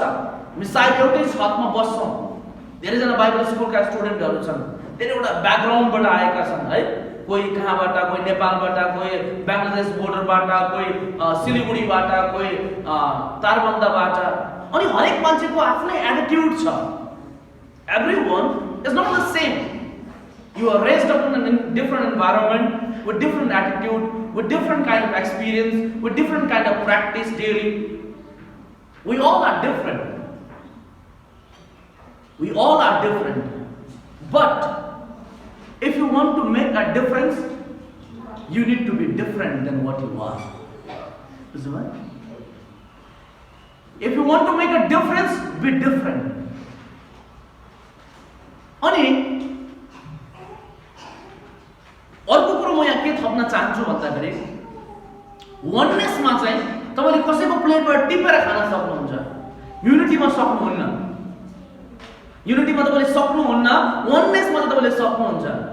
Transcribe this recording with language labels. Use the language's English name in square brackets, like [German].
[Nepali] हामी सायद एउटै छतमा बस्छौँ. धेरैजना बाइबल स्कुलका स्टुडेन्टहरू छन्. धेरैवटा ब्याकग्राउन्डबाट आएका छन् है. कोही कहाँबाट, कोही नेपालबाट, कोही बङ्गलादेश बोर्डरबाट, कोही सिलिगुडीबाट, कोही तारबन्दाबाट. अनि हरेक मान्छेको आफ्नै एटिट्युड छ. [English] Everyone is not the same. You are raised up in a different environment, with different attitude, with different kind of experience, with different kind of practice daily. We all are different. We all are different. But if you want to make a difference, you need to be different than what you are. Is it right? If you want to make a difference, be different. [Nepali] अनि अर्को कुरो म यहाँ के थप्न चाहन्छु भन्दाखेरि onenessमा चाहिँ तपाईले कसैको प्लेटबाट टिपेर खान सक्नुहुन्छ. युनिटीमा सक्नुहुन्न. युनिटीमा तपाईले सक्नुहुन्न, onenessमा चाहिँ तपाईले सक्नुहुन्छ.